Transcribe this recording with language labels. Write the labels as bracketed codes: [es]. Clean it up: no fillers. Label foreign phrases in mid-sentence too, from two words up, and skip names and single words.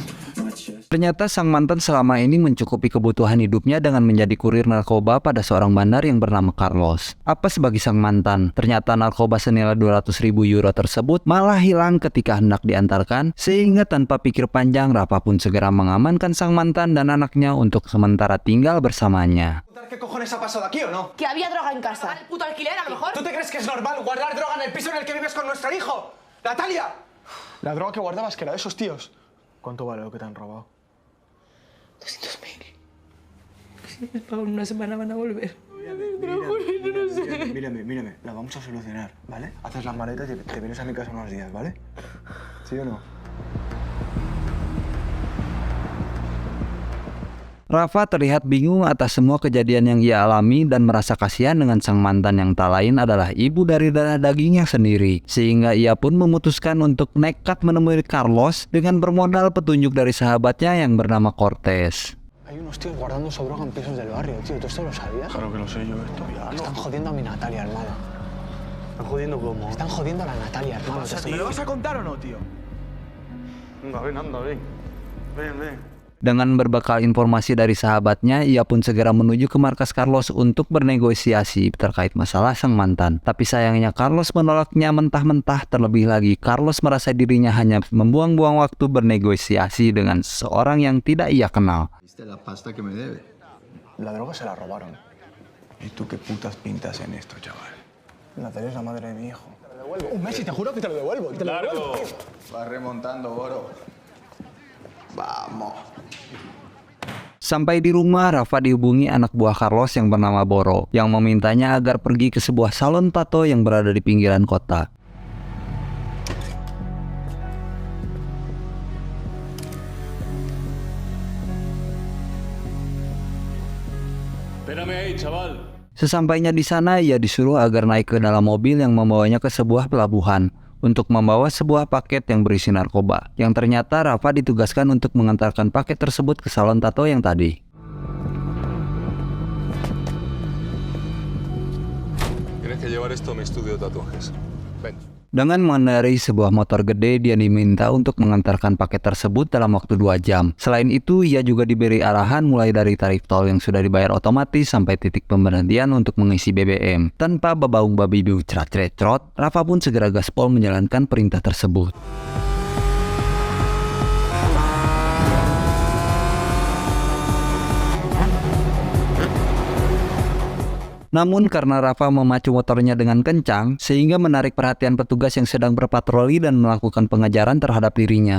[id] ternyata sang mantan selama ini mencukupi kebutuhan hidupnya dengan menjadi kurir narkoba pada seorang bandar yang bernama Carlos. Apa sebagai sang mantan, ternyata narkoba senilai 200.000 euro tersebut malah hilang ketika hendak diantarkan, sehingga tanpa pikir panjang Rafa pun segera mengamankan sang mantan dan anaknya untuk sementara tinggal bersamanya. [es] ¿Qué cojones ha pasado aquí o no? Que había droga en casa. ¿El puto alquiler a lo mejor? ¿Tú te crees que es normal guardar droga en el piso en el que vives con nuestro hijo? ¡Natalia! La droga que guardabas que era de esos tíos. ¿Cuánto vale lo que te han robado? 200.000. Si les pago en una semana van a volver. Mírame, la vamos a solucionar, ¿vale? Haces las maletas y te vienes a mi casa unos días, ¿vale? ¿Sí o no? [id] Rafa terlihat bingung atas semua kejadian yang ia alami dan merasa kasihan dengan sang mantan yang tak lain adalah ibu dari darah dagingnya sendiri. Sehingga ia pun memutuskan untuk nekat menemui Carlos dengan bermodal petunjuk dari sahabatnya yang bernama Cortés. [es] Hay unos tíos guardando su droga en pisos del barrio, tío. ¿Tú esto lo sabías? Claro que lo sé yo esto. Están jodiendo a mi Natalia, hermano. ¿Están jodiendo cómo? Están jodiendo a la Natalia, hermano. ¿Me lo vas a contar o no, tío? Anda, ven. Ven. [id] Dengan berbekal informasi dari sahabatnya, ia pun segera menuju ke markas Carlos untuk bernegosiasi terkait masalah sang mantan. Tapi sayangnya Carlos menolaknya mentah-mentah. Terlebih lagi, Carlos merasa dirinya hanya membuang-buang waktu bernegosiasi dengan seseorang yang tidak ia kenal. [es] ¿Viste la pasta que me debe? La droga se la robaron. ¿Y tú qué putas pintas en esto, chaval? Natalia es la madre de mi hijo. Te lo devuelvo. Un mes y te juro que te lo devuelvo. Te lo devuelvo, tío. Vas remontando, Boro. Vamos. [id] Sampai di rumah, Rafa dihubungi anak buah Carlos yang bernama Boro, yang memintanya agar pergi ke sebuah salon tato yang berada di pinggiran kota. [es] Espérame ahí, chaval. [id] Sesampainya di sana, ia disuruh agar naik ke dalam mobil yang membawanya ke sebuah pelabuhan untuk membawa sebuah paket yang berisi narkoba, yang ternyata Rafa ditugaskan untuk mengantarkan paket tersebut ke salon tato yang tadi. [es] Tienes que llevar esto a mi estudio de tatuajes. Ven. [id] Dengan mengendarai sebuah motor gede, dia diminta untuk mengantarkan paket tersebut dalam waktu 2 jam. Selain itu, ia juga diberi arahan mulai dari tarif tol yang sudah dibayar otomatis sampai titik pemberhentian untuk mengisi BBM. Tanpa babaung babi biu cerat-cerat, Rafa pun segera gaspol menjalankan perintah tersebut. Namun karena Rafa memacu motornya dengan kencang, sehingga menarik perhatian petugas yang sedang berpatroli dan melakukan pengejaran terhadap dirinya.